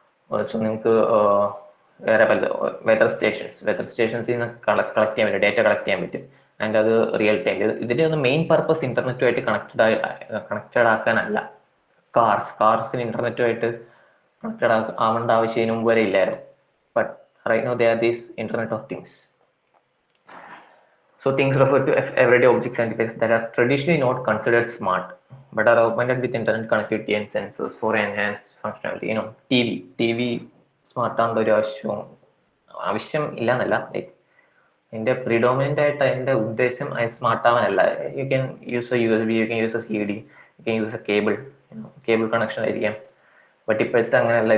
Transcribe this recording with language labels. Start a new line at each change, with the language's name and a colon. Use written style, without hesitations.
Malayalam: കുറച്ച് നിങ്ങൾക്ക് വേറെ പല വെതർ സ്റ്റേഷൻസിൽ നിന്ന് കളക്ട് ചെയ്യാൻ പറ്റും, ഡേറ്റ കളക്ട് ചെയ്യാൻ പറ്റും.
English: And അത് real time.
Malayalam: ഇതിന്റെ ഒന്ന് മെയിൻ പർപ്പസ് ഇന്റർനെറ്റുമായിട്ട് കണക്റ്റഡ് ആക്കാനല്ല. കാർസിന് ഇന്റർനെറ്റുമായിട്ട് കണക്റ്റഡ് ആവേണ്ട ആവശ്യം മുമ്പ് വരെ ഇല്ലായിരുന്നു.
English: But right now they are these internet of things. So things refer to everyday objects and devices that are traditionally not considered smart, but are augmented with internet connectivity and sensors for enhanced functionality.
Malayalam: TV smart ആവേണ്ട ഒരു ആവശ്യം ഇല്ല എന്നല്ല. എൻ്റെ predominant ആയിട്ട് അതിന്റെ ഉദ്ദേശം smart ആവാനല്ല.
English: you can use a USB, you can use a CD, you can use a cable connection
Malayalam: ആയിരിക്കാം. ബട്ട് ഇപ്പോഴത്തെ അങ്ങനെയല്ല.